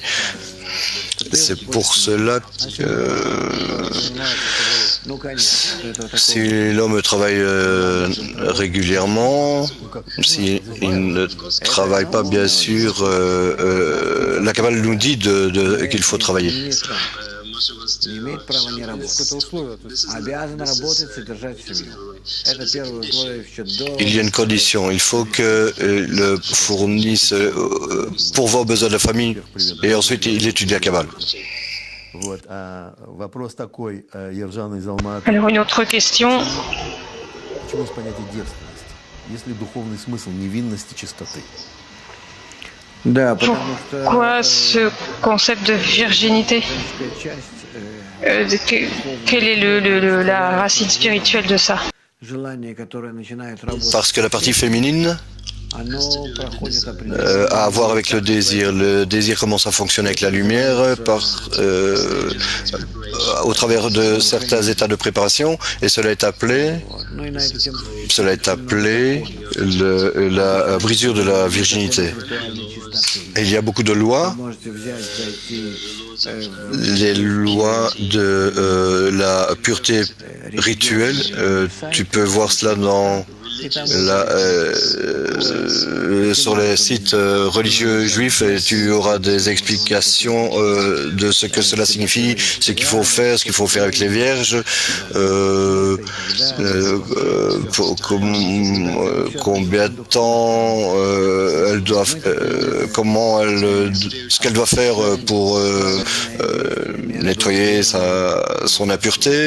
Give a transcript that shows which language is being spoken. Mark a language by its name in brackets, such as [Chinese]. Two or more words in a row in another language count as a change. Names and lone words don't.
[French] C'est pour cela que si l'homme travaille régulièrement, s'il ne travaille pas, bien sûr, la Kabbale nous dit qu'il faut travailler. [Russian] Не имеет права не работать. Обязан работать, содержать семью. Это первое условие еще до... [French] Il y a une condition, il faut que le fournisse pourvoir aux besoins de la famille et ensuite il étudie la Kabbale. [Russian] Вот, вопрос такой, Ержан из Алматы. [French] Alors une autre question. [Russian] Почему есть понятие девственности? Есть ли духовный смысл невинности, чистоты? Да, потому что... [French] Pourquoi ce concept de virginité? Quelle est la racine spirituelle de ça? [Russian] Желание, которое начинает работать, [French] Parce que la partie féminine [Russian] оно проходит [French] a [Russian] определенный... [French] à voir avec le désir. Le désir commence à fonctionner avec la lumière au travers de certains états de préparation et cela est appelé [Russian] Ну и на эту тему [French] la brisure de la virginité. Et il y a beaucoup de lois, [Russian] вы можете взять, зайти [French] les lois de la pureté rituelle. Tu peux voir cela dans Là, sur les sites religieux juifs, tu auras des explications de ce que cela signifie, ce qu'il faut faire, ce qu'il faut faire avec les vierges, combien de temps elles doivent, ce qu'elle doit faire pour nettoyer son impureté.